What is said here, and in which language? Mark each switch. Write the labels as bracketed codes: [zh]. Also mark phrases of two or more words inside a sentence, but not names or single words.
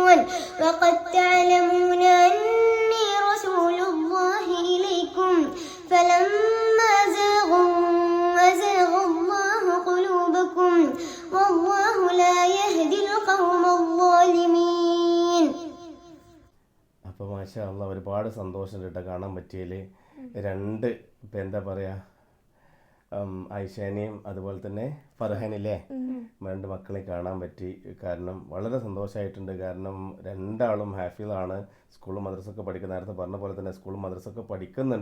[ar] وقد تعلمون أني رسول الله إليكم فلما زاغوا أزاغ الله قلوبكم والله لا يهدي القوم الظالمين. [ml] അപ്പോൾ [ar] ما شاء الله [ml] ഒരുപാട് സന്തോഷമുണ്ട് കേട്ടോ കാണാൻ പറ്റിയതിൽ. രണ്ട് ഇപ്പം എന്താ പറയുക, ഐഷാനെയും അതുപോലെ തന്നെ ഫർഹാനില്ലേ, രണ്ട് മക്കളെ കാണാൻ പറ്റി. കാരണം വളരെ സന്തോഷമായിട്ടുണ്ട്. കാരണം രണ്ടാളും ഹാഫിളാണ്, സ്കൂളും മദ്രസൊക്കെ പഠിക്കുന്ന, നേരത്തെ പറഞ്ഞ പോലെ തന്നെ സ്കൂളും മദ്രസൊക്കെ പഠിക്കുന്നുണ്ട്.